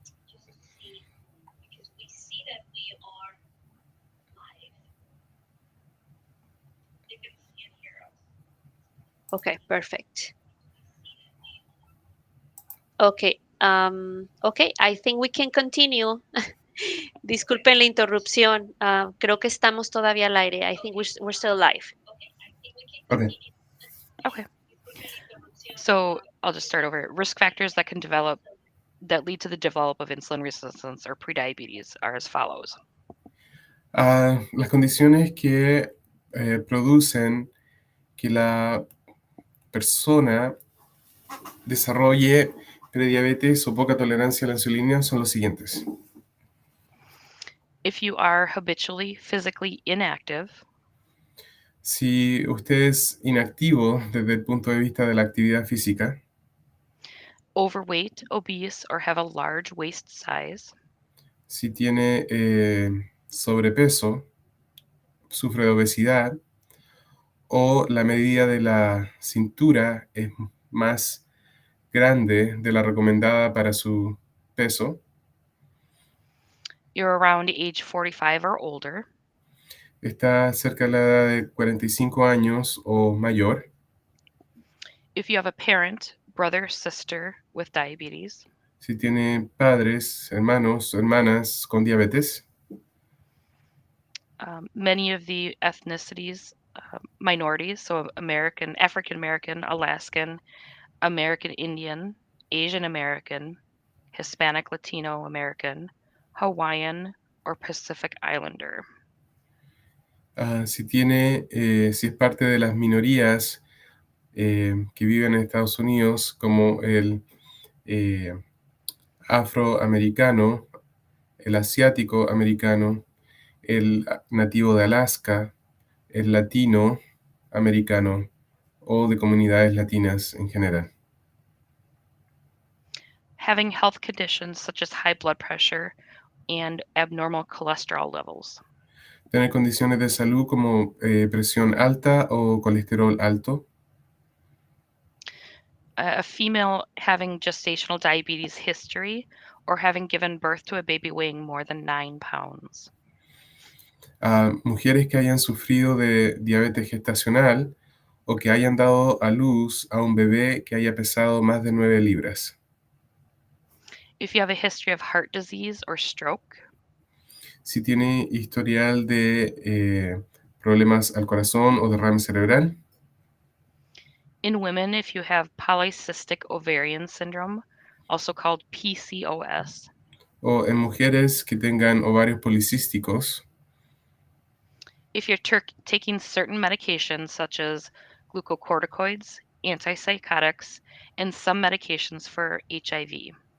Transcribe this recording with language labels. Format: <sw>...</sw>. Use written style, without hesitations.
<en>Just to see because we see that we are live. They can see and hear us. Okay, perfect. Okay. Okay, I think we can continue.</en> <es>Disculpen la interrupción. Creo que estamos todavía al aire.</es> <en>I think we're still live. Okay. Okay. So I'll just start over. Risk factors that can develop that lead to the develop of insulin resistance or prediabetes are as follows.</en> <es>Las condiciones que producen que la persona desarrolle prediabetes o poca tolerancia a la insulina son los siguientes.</es> <en>If you are habitually physically inactive,</en> <es>Si usted es inactivo desde el punto de vista de la actividad física,</es> <en>overweight, obese, or have a large waist size,</en> <es>si tiene sobrepeso, sufre de obesidad o la medida de la cintura es más grande de la recomendada para su peso,</es> <en>you're around age 45 or older,</en> <es>está cerca de la edad de 45 años o mayor,</es> <en>if you have a parent, brother, sister with diabetes,</en> <es>si tiene padres, hermanos, hermanas con diabetes,</es> <en>many of the ethnicities, minorities, so American, African American, Alaskan, American Indian, Asian American, Hispanic Latino American, Hawaiian, or Pacific Islander.</en> <es>si es parte de las minorías que viven en Estados Unidos, como el afroamericano, el asiático americano, el nativo de Alaska, el latino americano o de comunidades latinas en general.</es> <en>Having health conditions such as high blood pressure and abnormal cholesterol levels.</en> <es>Tener condiciones de salud como presión alta o colesterol alto.</es> <en>A female having gestational diabetes history or having given birth to a baby weighing more than 9 pounds.</en> <es>Mujeres que hayan sufrido de diabetes gestacional o que hayan dado a luz a un bebé que haya pesado más de 9 libras.</es> <en>If you have a history of heart disease or stroke.</en> <es>Si tiene historial de problemas al corazón o derrame cerebral.</es> <en>In women, if you have polycystic ovarian syndrome, also called PCOS.</en> <es>O en mujeres que tengan ovarios policísticos.</es> <en>If you're taking certain medications such as glucocorticoids, antipsychotics, and some medications for HIV.</en>